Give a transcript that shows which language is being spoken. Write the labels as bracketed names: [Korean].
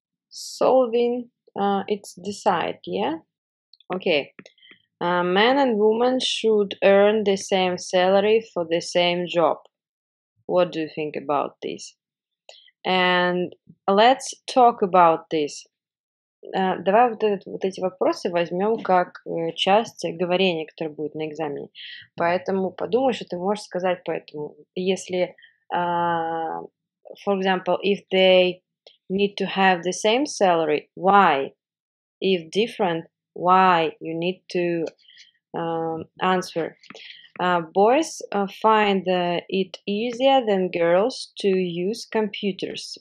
[English] Solving, it's decide, yeah? Okay. Man and woman should earn the same salary for the same job. What do you think about this? And let's talk about this. [Russian] Давай вот эти вопросы возьмем как часть говорения, которое будет на экзамене. Поэтому подумай, что ты можешь сказать по этому. Если, [English] for example, if they need to have the same salary, why? If different, why? You need to answer. Boys find it easier than girls to use computers.